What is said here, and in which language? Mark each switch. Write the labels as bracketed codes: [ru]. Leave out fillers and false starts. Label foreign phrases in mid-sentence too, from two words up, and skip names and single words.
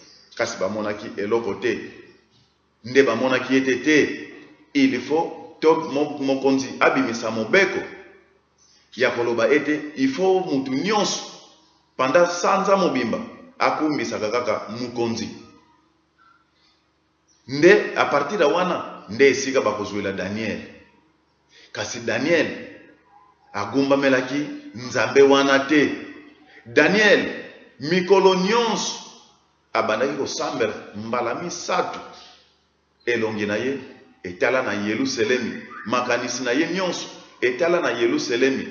[ln] Kasi bamonaki eloko te, nde bamonaki ete te [fr] il faut [ln] to mokonzi abimisa mobeko ya koloba ete [fr] il faut [ln] mutu nyonso pendant sanza mobimba akumbisa kaka mukonzi. Nde [fr] a partir [ln] da wana nde esika bakozwela Daniel. Kasi Daniel agumba melaki nzambe wana te. Daniel mikolo nyonso abandaki kosambela mbala misatu elongi na ye etala na Yerusalemi, makanisi na ye nyonso etala na Yerusalemi.